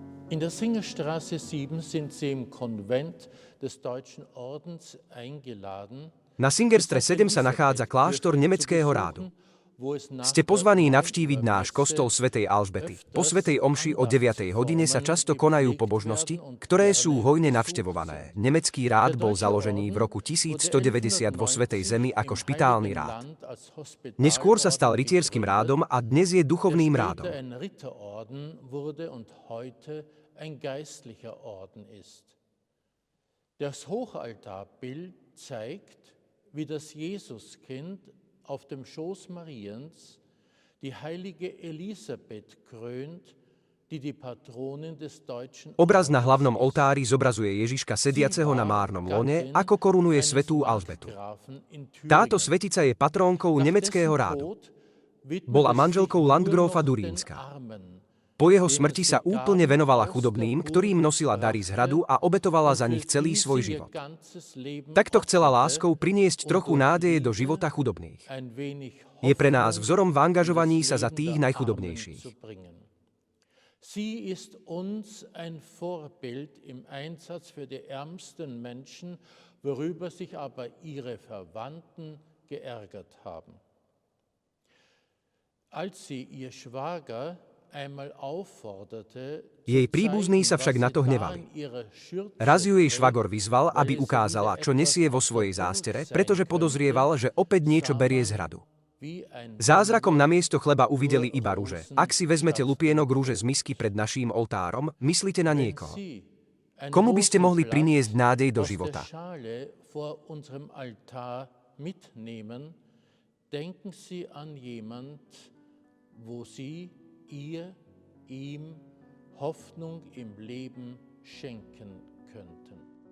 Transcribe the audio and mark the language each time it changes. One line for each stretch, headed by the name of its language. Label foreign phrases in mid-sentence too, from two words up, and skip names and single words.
German: In der Singerstraße 7 sind Sie im Konvent des Deutschen Ordens eingeladen.
Slovak: Na Singerstre 7 sa nachádza kláštor nemeckého rádu. Ste pozvaní navštíviť náš kostol svätej Alžbety. Po svätej omši o 9. hodine sa často konajú pobožnosti, ktoré sú hojne navštevované. Nemecký rád bol založený v roku 1190 vo Svätej Zemi ako špitálny rád. Neskôr sa stal rytierským rádom a dnes je duchovným rádom.
German: Das Hochaltarbild zeigt, wie das Jesuskind auf dem Schoß Mariens die heilige Elisabeth krönt, die die Patronin des deutschen...
Slovak: Obraz na hlavnom oltári zobrazuje Ježiška sediaceho na márnom lone, ako korunuje svätú Alžbetu. Táto svetica je patrónkou nemeckého rádu. Bola manželkou landgrófa Durínska. Po jeho smrti sa úplne venovala chudobným, ktorým nosila dary z hradu a obetovala za nich celý svoj život. Takto chcela láskou priniesť trochu nádeje do života chudobných. Je pre nás vzorom v angažovaní sa za tých najchudobnejších.
German: Sie ist uns ein Vorbild im Einsatz für die ärmsten Menschen, worüber sich aber ihre Verwandten geärgert haben. Als sie ihr Schwager
Slovak: jej príbuzní sa však na to hnevali. Raz ju jej švagor vyzval, aby ukázala, čo nesie vo svojej zástere, pretože podozrieval, že opäť niečo berie z hradu. Zázrakom namiesto chleba uvideli iba ruže. Ak si vezmete lupienok rúže z misky pred naším oltárom, myslite na niekoho. Komu by ste mohli priniesť nádej do života?
German: Wo Sie ihm Hoffnung im Leben schenken könnten.